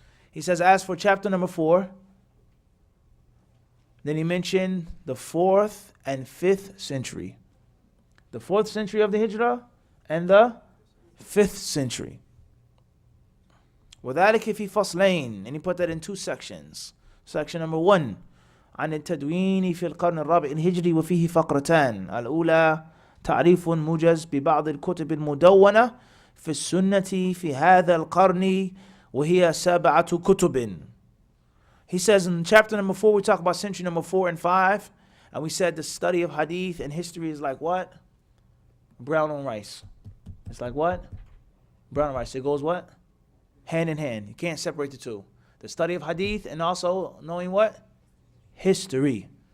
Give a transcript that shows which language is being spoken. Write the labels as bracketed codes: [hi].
[en] He says, as for chapter number 4, then he mentioned the 4th and 5th century. The 4th century of the Hijrah and the 5th century. [ar] وَذَلِكَ فِي فَصْلَيْنِ. [en] And he put that in 2 sections. Section number 1, [ar] عن التدوين في القرن الرابع الهجري وفيه فقرتان. الأولى تعريف موجز ببعض الكتب المدونة في السنة في هذا القرن وهي 7 كتب. [en] He says in chapter number 4, we talk about century number 4 and 5. And we said the study of hadith and history is like what? Brown on rice. It's like what? Brown on rice. It goes what? Hand in hand. You can't separate the two. The study of hadith and also knowing what? History.